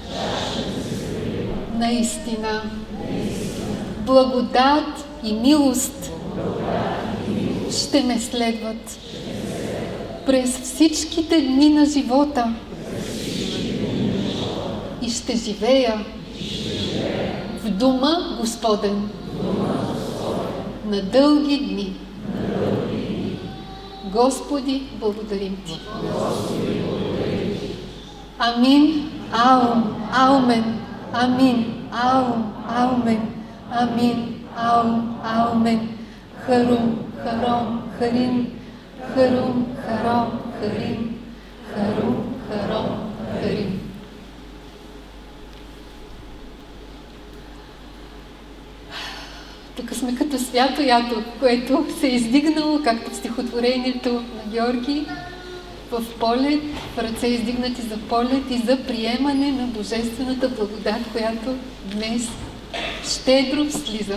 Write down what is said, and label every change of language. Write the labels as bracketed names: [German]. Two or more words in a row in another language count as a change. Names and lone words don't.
[Bulgarian] Наистина, благодат и милост ще ме следват през всичките дни на живота и ще живея в дома Господен на дълги дни. Господи, благодарим Ти. Амин, аум, аумен, амин, аум, аумен, амин, аум, аумен, харум, харом, харим, харум, харом, харим, харум, харом, харим. Тук сме като свято ято, което се е издигнало, както в стихотворението на Георги, в полет, в ръце издигнати за полет и за приемане на Божествената благодат, която днес щедро слиза.